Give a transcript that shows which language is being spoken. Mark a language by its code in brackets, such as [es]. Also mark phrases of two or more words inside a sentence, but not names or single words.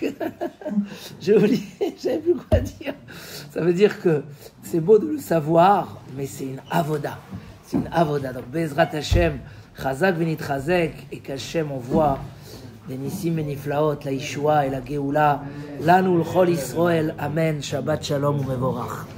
[fr] J'ai oublié, j'avais plus quoi dire. Ça veut dire que c'est beau de le savoir, mais c'est une avoda. C'est une avoda. Donc [he] בעזרת השם, חזק ונתחזק, [fr] et qu'Hashem envoie les Nissim et Niflaot, la Yeshua et la Geoula. [he] לנו ולכל ישראל אמן. שבת שלום ומבורך.